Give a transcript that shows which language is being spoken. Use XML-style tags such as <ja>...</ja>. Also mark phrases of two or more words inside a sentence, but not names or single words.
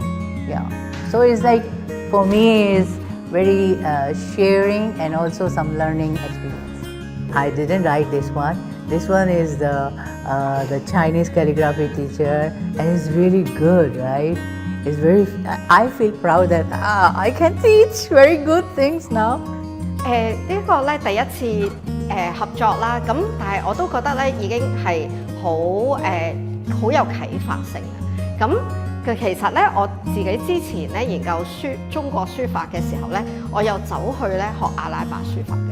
<en>Yeah, so it's like for me is very sharing and also some learning experience. I didn't write this one. This one is the Chinese calligraphy teacher, and it's really good, right? It's very. I feel proud that I can teach very good things now.</en> <yue>呢個咧第一次合作啦，咁但係我都覺得咧已經係好有啟發性嘅。咁其實咧我自己之前咧研究中國書法嘅時候咧，我有走去咧學阿拉伯書法嘅。</yue>